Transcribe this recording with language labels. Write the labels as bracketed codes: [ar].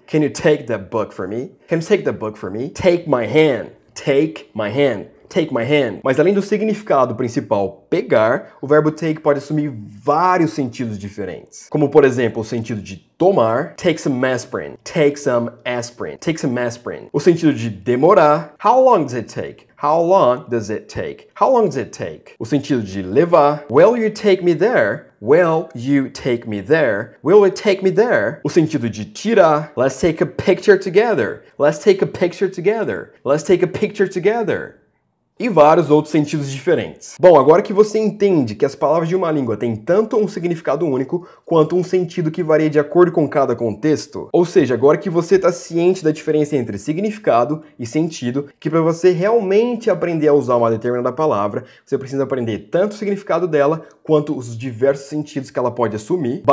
[en] Can you take the book for me? Can you take the book for me? Take my hand. Take my hand. Take my hand. [pt] Mas além do significado principal, pegar, o verbo take pode assumir vários sentidos diferentes. Como, por exemplo, o sentido de tomar, [en] take some aspirin, take some aspirin, take some aspirin. [pt] O sentido de demorar, [en] how long does it take? How long does it take? How long does it take? [pt] O sentido de levar, [en] will you take me there? Will you take me there? Will it take me there? [pt] O sentido de tirar, [en] let's take a picture together. Let's take a picture together. Let's take a picture together. [pt] E vários outros sentidos diferentes. Bom, agora que você entende que as palavras de uma língua têm tanto um significado único, quanto um sentido que varia de acordo com cada contexto, ou seja, agora que você está ciente da diferença entre significado e sentido, que para você realmente aprender a usar uma determinada palavra, você precisa aprender tanto o significado dela, quanto os diversos sentidos que ela pode assumir.